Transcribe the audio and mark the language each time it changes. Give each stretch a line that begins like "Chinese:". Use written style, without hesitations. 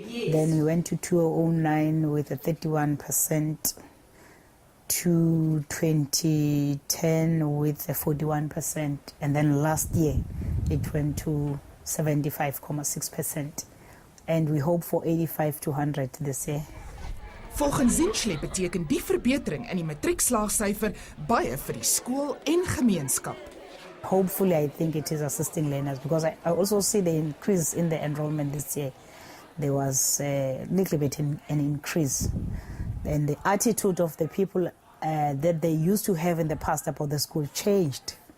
English: Then we went to 2009 with a 31%, to 2010 with a 41%, and then last year it went to 75.6%. And we hope for 85 to 100 this year.
Afrikaans: Volgens Zinhle beteken die verbetering in die matriekslaagsyfer baie vir die skool en gemeenskap.
English: Hopefully, I think it is assisting learners, because I also see the increase in the enrollment this year. There was a little bit an increase. And the attitude of the people that they used to have in the past about the school changed.